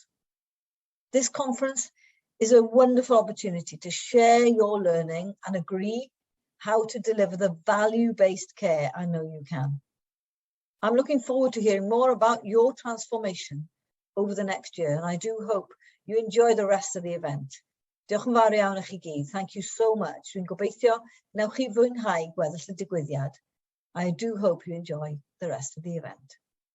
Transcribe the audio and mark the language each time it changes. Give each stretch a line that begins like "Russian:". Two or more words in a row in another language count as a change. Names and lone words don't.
English: This conference is a wonderful opportunity to share your learning and agree how to deliver the value-based care I know you can. I'm looking forward to hearing more about your transformation over the next year, and I do hope you enjoy the rest of the event.
Welsh: Diolch yn fawr iawn i chi gyd.
English: Thank you so much.
Welsh: Dwi'n gobeithio wnewch chi fwynhau gweddill y digwyddiad.
English: I do hope you enjoy the rest of the event.